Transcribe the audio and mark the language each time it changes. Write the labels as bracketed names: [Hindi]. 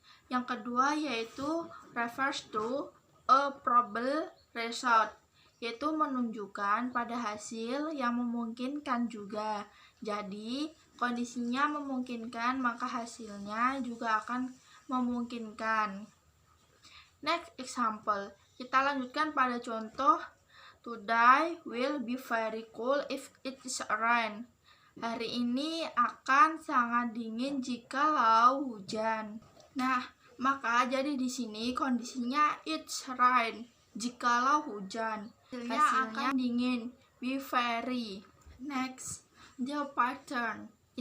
[Indonesian] Yang kedua yaitu [English] refers to a probable result, [Indonesian] yaitu menunjukkan pada hasil yang memungkinkan juga. Jadi kondisinya memungkinkan, maka hasilnya juga akan memungkinkan. [English] Next example, [Indonesian] kita lanjutkan pada contoh. [English] Today will be very cold if it is rain. [Indonesian] Hari ini akan sangat dingin jikalau hujan. Nah, maka jadi di sini kondisinya [English] it's rain, [Indonesian] jikalau hujan. Hasilnya akan dingin, [English] be very. Next, the pattern.